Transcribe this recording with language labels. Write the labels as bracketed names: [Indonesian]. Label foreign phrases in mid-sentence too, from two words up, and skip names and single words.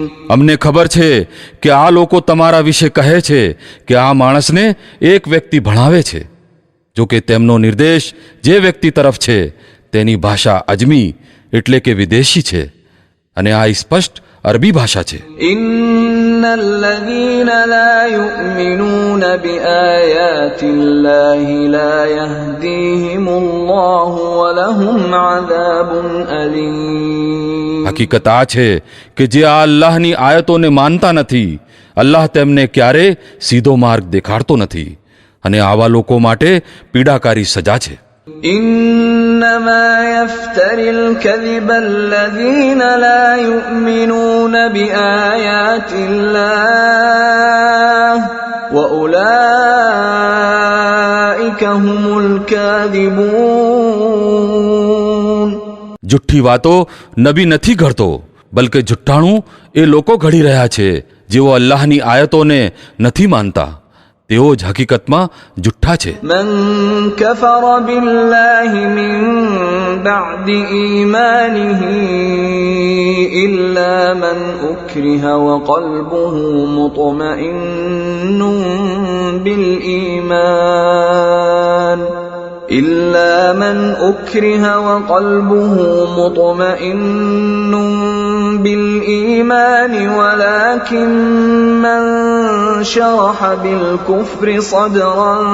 [Gujarati] અમને ખબર છે કે આ લોકો તમારા વિશે કહે છે કે આ માણસને એક વ્યક્તિ ભણાવે છે, જો કે તેમનો નિર્દેશ જે વ્યક્તિ તરફ છે તેની ભાષા અજમી એટલે કે વિદેશી છે અને આ સ્પષ્ટ અરબી ભાષા છે. [Arabic] إن الذين لا يؤمنون بآيات الله لا يهديهم الله ولهم عذاب أليم. [Gujarati] હકીકત આ છે કે જે આ અલ્લાહની આયતોને માનતા નથી, અલ્લાહ તેમને ક્યારે સીધો માર્ગ દેખાડતો નથી અને આવા લોકો માટે પીડાકારી સજા છે. [Arabic] إنما يفتري الكذب الذين لا يؤمنون بآيات الله وأولئك هم الكاذبون. [Gujarati] જુઠ્ઠી વાતો નબી નથી ઘડતો, બલકે જુઠ્ઠાણું એ લોકો ઘડી રહ્યા છે જેઓ અલ્લાહની આયતોને નથી માનતા. તેઓ જ હકીકતમાં જુઠ્ઠા છે. [Arabic] من كفر بالله من بعد إيمانه إلا من أكره وقلبه مطمئن بالإيمان ولكن من شرح بالكفر صدرا